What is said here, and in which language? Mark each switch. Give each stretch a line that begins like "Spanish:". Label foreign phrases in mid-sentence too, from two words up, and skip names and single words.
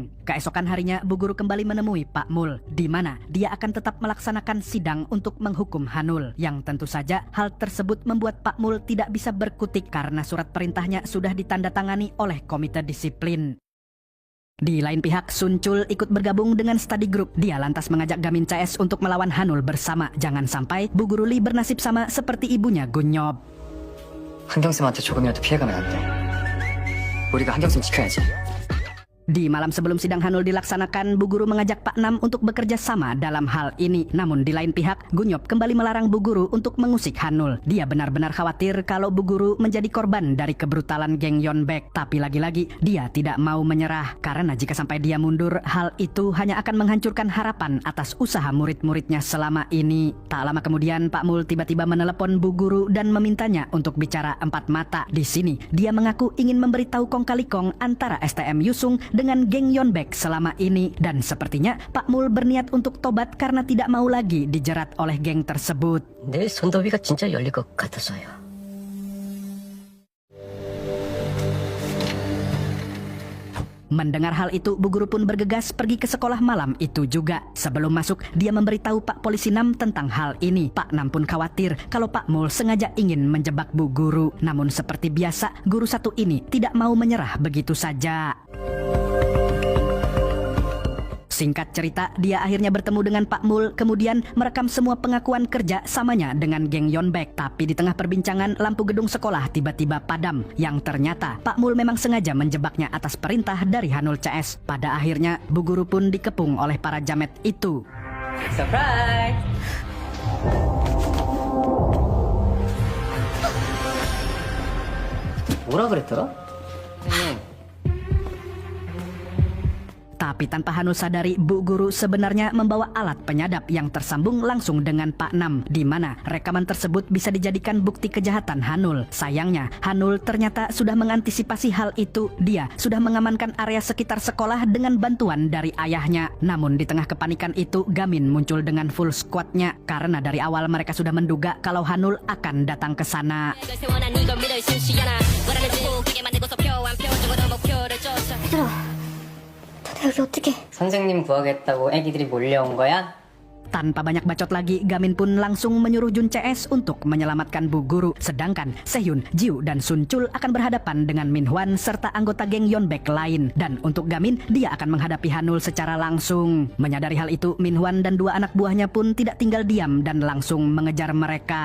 Indonesian: Keesokan harinya, Bu Guru kembali menemui Pak Mul, di mana dia akan tetap melaksanakan sidang untuk menghukum Hanul, yang tentu saja hal tersebut membuat Pak Mul tidak bisa berkutik karena surat perintahnya sudah ditandatangani oleh komite disiplin. Di lain pihak, Sun Chul ikut bergabung dengan
English: study group.
Indonesian: Dia lantas mengajak Gamin CS untuk melawan Hanul bersama. Jangan sampai Bu Guru Lee bernasib sama seperti ibunya Gunyob.
Korean: 한경쌤한테 조금이라도 피해가 나는데 우리가 한경쌤 지켜야지.
Indonesian: Di malam sebelum sidang Hanul dilaksanakan, Bu Guru mengajak Pak Nam untuk bekerja sama dalam hal ini. Namun di lain pihak, Gunyob kembali melarang Bu Guru untuk mengusik Hanul. Dia benar-benar khawatir kalau Bu Guru menjadi korban dari kebrutalan geng Yeonbaek. Tapi lagi-lagi, dia tidak mau menyerah. Karena jika sampai dia mundur, hal itu hanya akan menghancurkan harapan atas usaha murid-muridnya selama ini. Tak lama kemudian, Pak Mul tiba-tiba menelepon Bu Guru dan memintanya untuk bicara empat mata. Di sini, dia mengaku ingin memberitahu kong kali kong antara STM Yusung dengan geng Yonbek selama ini. Dan sepertinya Pak Mul berniat untuk tobat karena tidak mau lagi dijerat oleh geng tersebut.
Korean: 내 손더비가 진짜 열릴 것 같았어요.
Indonesian: Mendengar hal itu, Bu Guru pun bergegas pergi ke sekolah malam itu juga. Sebelum masuk, dia memberitahu Pak Polisi Nam tentang hal ini. Pak Nam pun khawatir kalau Pak Mul sengaja ingin menjebak Bu Guru. Namun seperti biasa, guru satu ini tidak mau menyerah begitu saja. Singkat cerita, dia akhirnya bertemu dengan Pak Mul, kemudian merekam semua pengakuan kerja samanya dengan geng Yonbek. Tapi di tengah perbincangan, lampu gedung sekolah tiba-tiba padam. Yang ternyata, Pak Mul memang sengaja menjebaknya atas perintah dari Hanul CS. Pada akhirnya, Bu Guru pun dikepung oleh para jamet itu.
Korean: Surprise! 뭐라 그랬더라?
Indonesian: Tapi tanpa Hanul sadari, Bu Guru sebenarnya membawa alat penyadap yang tersambung langsung dengan Pak Nam, di mana rekaman tersebut bisa dijadikan bukti kejahatan Hanul. Sayangnya, Hanul ternyata sudah mengantisipasi hal itu. Dia sudah mengamankan area sekitar sekolah dengan bantuan dari ayahnya. Namun di tengah kepanikan itu, Gamin muncul dengan
English: full squadnya
Indonesian: karena dari awal mereka sudah menduga kalau Hanul akan datang ke sana.
Korean: 여기 어떻게? 선생님 구하겠다고 애기들이 몰려온 거야?
Indonesian: Tanpa banyak bacot lagi, Gamin pun langsung menyuruh Jun CS untuk menyelamatkan Bu Guru. Sedangkan Sehyun, Jiu, dan Sunchul akan berhadapan dengan Minhwan serta anggota geng Yonbek lain. Dan untuk Gamin, dia akan menghadapi Hanul secara langsung. Menyadari hal itu, Minhwan dan dua anak buahnya pun tidak tinggal diam dan langsung mengejar mereka.